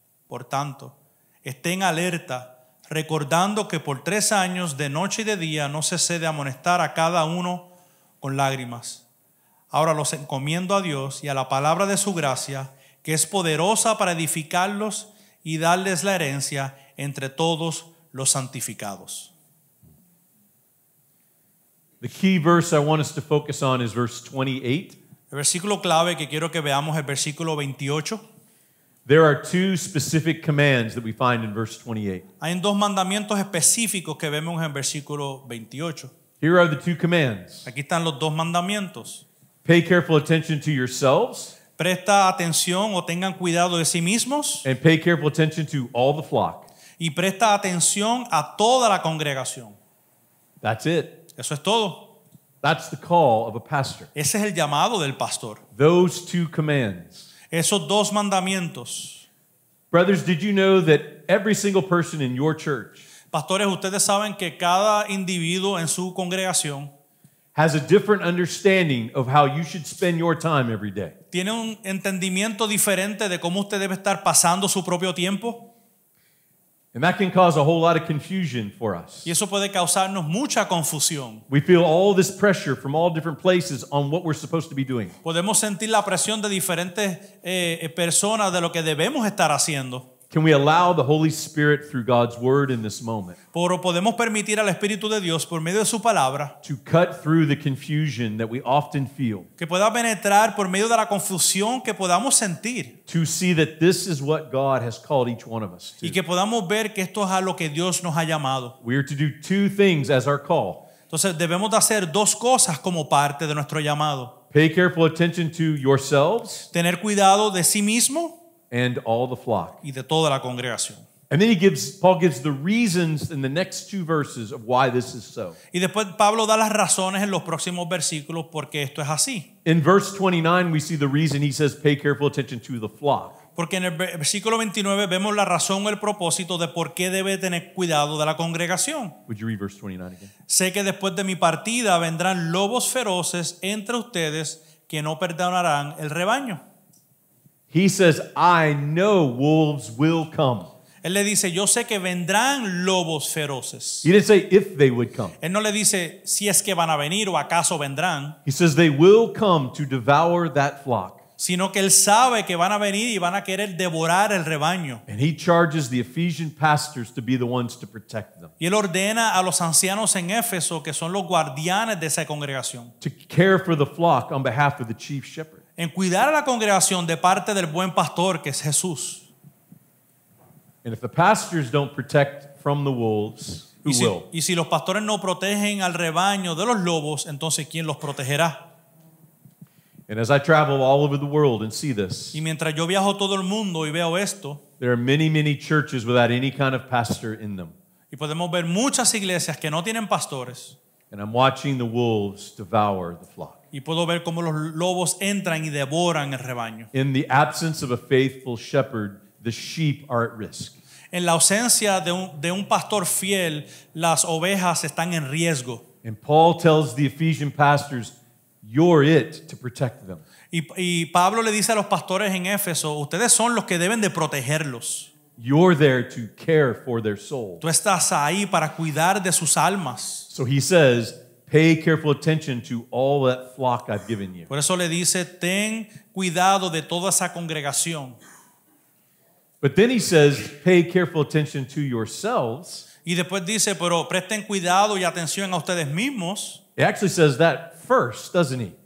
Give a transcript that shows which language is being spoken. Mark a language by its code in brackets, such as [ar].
[es] Por tanto, estén alerta, recordando que por 3 años de noche y de día no cesé de amonestar a cada uno con lágrimas. Ahora los encomiendo a Dios y a la palabra de su gracia, que es poderosa para edificarlos y darles la herencia entre todos los santificados. [en] The key verse I want us to focus on is verse 28. [es] El versículo clave que quiero que veamos es el versículo 28. [en] There are 2 specific commands that we find in verse 28. [es] Hay 2 mandamientos específicos que vemos en el versículo 28. [en] Here are the 2 commands. [es] Aquí están los 2 mandamientos. [en] Pay careful attention to yourselves [es] Presta atención o tengan cuidado de sí mismos [en] and pay careful attention to all the flock. [es] y presta atención a toda la congregación. [en] That's it. [es] Eso es todo. [en] That's the call of a pastor. [es] Ese es el llamado del pastor. [en] Those 2 commands. [es] Esos 2 mandamientos. [en] Brothers, did you know that every single person in your church [es] Pastores, ustedes saben que cada individuo en su congregación [en] has a different understanding of how you should spend your time every day? [es] tiene un entendimiento diferente de cómo usted debe estar pasando su propio tiempo. [en] And that can cause a whole lot of confusion for us. [es] Y eso puede causarnos mucha confusión. [en] We feel all this pressure from all different places on what we're supposed to be doing. [es] Podemos sentir la presión de diferentes personas de lo que debemos estar haciendo. [en] can we allow the Holy Spirit through God's word in this moment [es] Pero podemos permitir al Espíritu de Dios por medio de su palabra [en] to cut through the confusion that we often feel, [es] que pueda penetrar por medio de la confusión que podamos sentir [en] to see that this is what God has called each one of us [es] y [en] to. [es] que podamos ver que esto es a lo que Dios nos ha llamado. [en] We are to do two things as our call. [es] Entonces debemos de hacer dos cosas como parte de nuestro llamado. [en] Pay careful attention to yourselves [es] Tener cuidado de sí mismo [en] and all the flock. [es] y de toda la congregación. [en] And then Paul gives the reasons in the next two verses of why this is so. [es] Y después Pablo da las razones en los próximos versículos por qué esto es así. [en] In verse 29, we see the reason he says, pay careful attention to the flock. [es] Porque en el versículo 29 vemos la razón o el propósito de por qué debe tener cuidado de la congregación. [en] Would you read verse 29 again? [es] Sé que después de mi partida vendrán lobos feroces entre ustedes que no perdonarán el rebaño. [en] He says, I know wolves will come. [es] Él le dice, yo sé que vendrán lobos feroces. [en] He didn't say if they would come. [es] Él no le dice si es que van a venir o acaso vendrán, [en] He says they will come to devour that flock. [es] sino que él sabe que van a venir y van a querer devorar el rebaño. [en] And he charges the Ephesian pastors to be the ones to protect them, [es] Y él ordena a los ancianos en Éfeso, que son los guardianes de esa congregación, [en] to care for the flock on behalf of the chief shepherd. [es] en cuidar a la congregación de parte del buen pastor, que es Jesús. [en] And if the pastors don't protect from the wolves, who will? [es] Y si los pastores no protegen al rebaño de los lobos, entonces ¿quién los protegerá? [en] And as I travel all over the world and see this, [es] Y mientras yo viajo todo el mundo y veo esto, [en] there are many, many churches without any kind of pastor in them. [es] y podemos ver muchas iglesias que no tienen pastores, [en] And I'm watching the wolves devour the flock. [es] y puedo ver cómo los lobos entran y devoran el rebaño. [en] In the absence of a faithful shepherd, the sheep are at risk. [es] En la ausencia de un pastor fiel, las ovejas están en riesgo. [en] And Paul tells the Ephesian pastors, you're it to protect them. [es] Y Pablo le dice a los pastores en Éfeso, ustedes son los que deben de protegerlos. [en] You're there to care for their soul. [es] Tú estás ahí para cuidar de sus almas. [en] So he says, pay careful attention to all that flock I've given you. [es] Por eso le dice, ten cuidado de toda esa congregación. [en] But then he says, pay careful attention to yourselves. [es] Y después dice, pero presten cuidado y atención a ustedes mismos. [en] He actually says that first, doesn't he?